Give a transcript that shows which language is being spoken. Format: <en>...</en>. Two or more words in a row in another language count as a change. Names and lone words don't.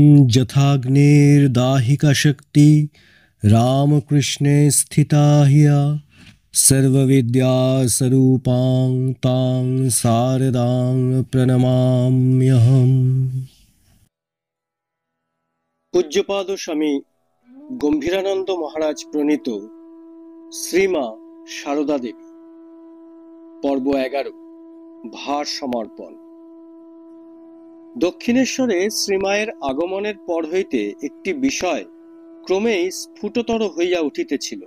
<sa>यथाग्निर्दाहिका शक्ति रामकृष्णे स्थिता हिया सर्वविद्या स्वरूपां तां शारदां प्रणमाम्यहम्।</sa> <bn>পূজ্যপাদ স্বামী গম্ভীরানন্দ মহারাজ প্রণীত শ্রীমা সারদা দেবী, পর্ব 11, ভার সমর্পণ। দক্ষিণেশ্বরে শ্রীমায়ের আগমনের পর হইতে একটি বিষয় ক্রমেই স্ফুটতর হইয়া উঠিতেছিল।</bn>